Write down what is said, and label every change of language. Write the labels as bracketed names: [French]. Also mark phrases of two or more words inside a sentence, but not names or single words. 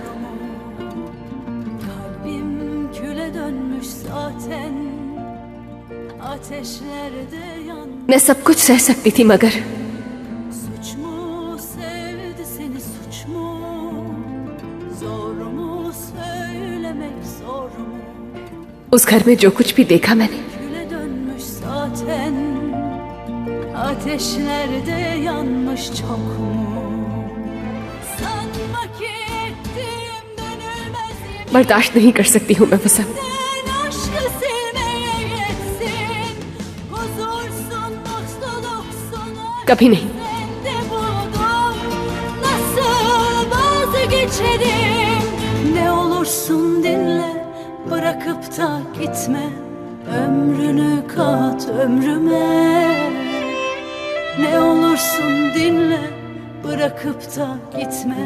[Hindi] मैं सब कुछ सह सकती थी, मगर उस घर में जो कुछ भी देखा मैंने, [Turkish] ateşlerde yanmış çok mu? [Hindi] बर्दाश्त नहीं कर सकती हूँ मैं वो सब। [Turkish] Aşkı silmeye yetsin. Huzursun, mutluluk [Hindi] कभी नहीं। [Turkish] Nasıl vazgeçerim? Ne olursun dinle, bırakıp da gitme. Ömrünü kat ömrüme. Ne olursun dinle, bırakıp da gitme.